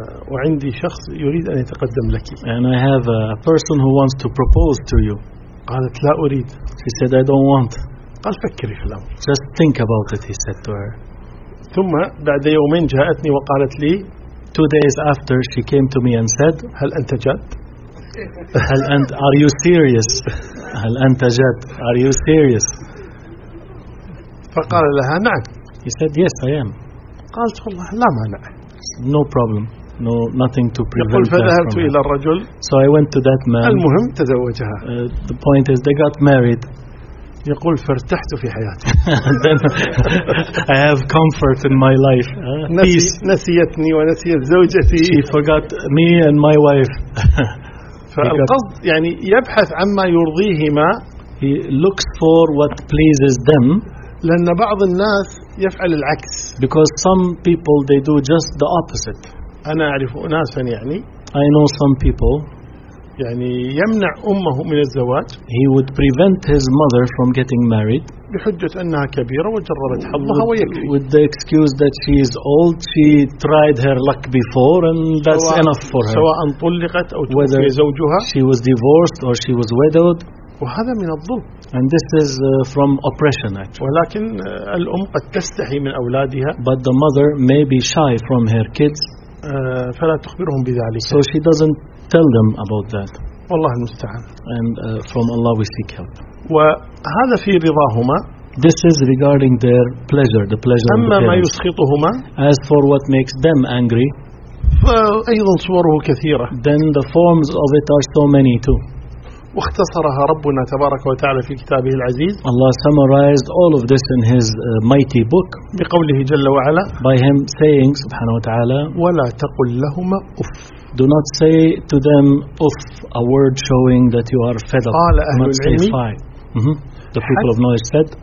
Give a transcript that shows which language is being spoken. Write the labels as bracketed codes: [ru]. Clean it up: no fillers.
[ar] وعندي شخص يريد أن يتقدم لك. [en] And I have a person who wants to propose to you. [ar] قالت لا أريد. [en] She said I don't want. [ar] قال فكري في الأمر. [en] Just think about it, he said to her. [ar] ثم بعد يومين جاءتني وقالت لي. [en] 2 days after, she came to me and said. [ar] هل أنت جد؟ هل أنت [en] are you serious؟ [ar] هل أنت جد؟ [en] Are you serious؟ [ar] فقال لها نعم. [en] He said, yes, I am. [ar] قالت والله لا مانع. [en] No problem. No, nothing to prevent that. [ar] فذهبت إلى الرجل. [en] So I went to that man. [ar] المهم تزوجها. [en] The point is, they got married. [ar] يقول فارتحت في حياتي. [en] Then I have comfort in my life. Peace. [ar] نسيتني ونسيت زوجتي. [en] She forgot me and my wife. [ar] فالقصد يعني يبحث عما يرضيهما. [en] He looks for what pleases them. [ar] لأن بعض الناس يفعل العكس. [en] Because some people they do just the opposite. [ar] أنا أعرف أناسا يعني. [en] I know some people. [ar] يعني يمنع أمه من الزواج. [en] He would prevent his mother from getting married. [ar] بحجة أنها كبيرة وجربت حظها ويكفي. [en] With the excuse that she is old, she tried her luck before, and that's enough for her. [ar] سواء طلقت أو توفي زوجها. [en] She was divorced or she was widowed. [ar] وهذا من الظلم. [en] And this is from oppression actually. [ar] ولكن الأم قد تستحي من أولادها. [en] But the mother may be shy from her kids. [ar] فلا تخبرهم بذلك. [en] So she doesn't tell them about that. [ar] والله المستعان. [en] And from Allah we seek help. [ar] وهذا في رضاهما. [en] This is regarding their pleasure, the pleasure [ar] أما [en] of the parents. [ar] ما يسخطهما. [en] As for what makes them angry. [ar] فأيضا صوره كثيرة. [en] Then the forms of it are so many too. [ar] واختصرها ربنا تبارك وتعالى في كتابه العزيز. [en] Allah summarized all of this in His mighty book. [ar] بقوله جل وعلا. [en] By Him saying, [ar] سبحانه وتعالى. ولا تقل لهما أف. [en] Do not say to them أف, a word showing that you are fed up. [ar] قال أهل العلم. [en] The people of knowledge said.